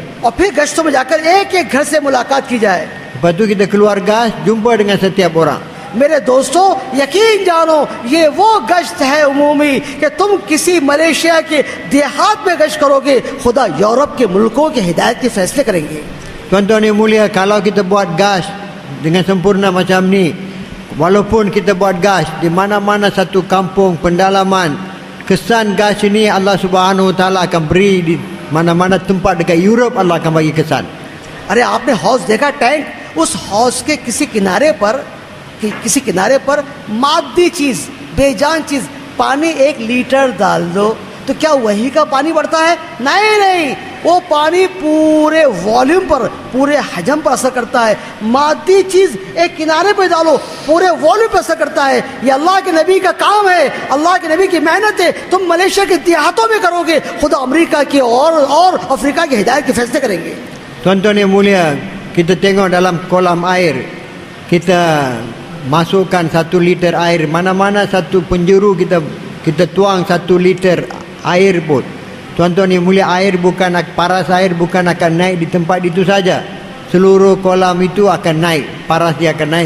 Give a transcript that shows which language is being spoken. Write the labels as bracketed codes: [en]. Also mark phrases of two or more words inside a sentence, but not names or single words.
[hi] और फिर गश्तों में जाकर एक एक घर से मुलाकात की जाए। [ms] Lepas tu kita keluar gas, jumpa dengan setiap orang. [hi] मेरे दोस्तों, यकीन जानो ये वो गश्त है उमूमी कि तुम किसी मलेशिया के देहात में गश्त करोगे, खुदा यूरोप के मुल्कों के हिदायत के फैसले करेंगे। [ms] Tuan-tuan yang mulia, kalau kita buat gas dengan sempurna macam ni, walaupun kita buat gas di mana-mana satu kampung, pendalaman, kesan gas ini [ar] الله سبحانه وتعالى [ms] akan beri di mana-mana tempat dekat Europe, Allah akan bagi kesan. [hi] अरे आपने हौज देखा, टैंक, उस हौज के किसी किनारे पर मादी चीज, बेजान चीज, पानी 1 लीटर डाल दो तो क्या वही का पानी बढ़ता है? नहीं, वो पानी पूरे वॉल्यूम पर, पूरे हजम पर असर करता है। मादी चीज एक किनारे पे डालो, पूरे वॉल्यूम पर असर करता है। ये अल्लाह के नबी का काम है, अल्लाह के नबी की मेहनत है। तुम मलेशिया के देहातों में करोगे, खुदा अमेरिका के और अफ्रीका के हिदायत के फैसले करेंगे। [ms] Tuan-tuan yang mulia, kita tengok dalam kolam air, kita masukkan 1 liter air, mana-mana satu penjuru kita tuang 1 liter air pun, tuan-tuan yang mulia, air bukan, paras air bukan akan naik di tempat itu saja, seluruh kolam itu akan naik, paras dia akan naik.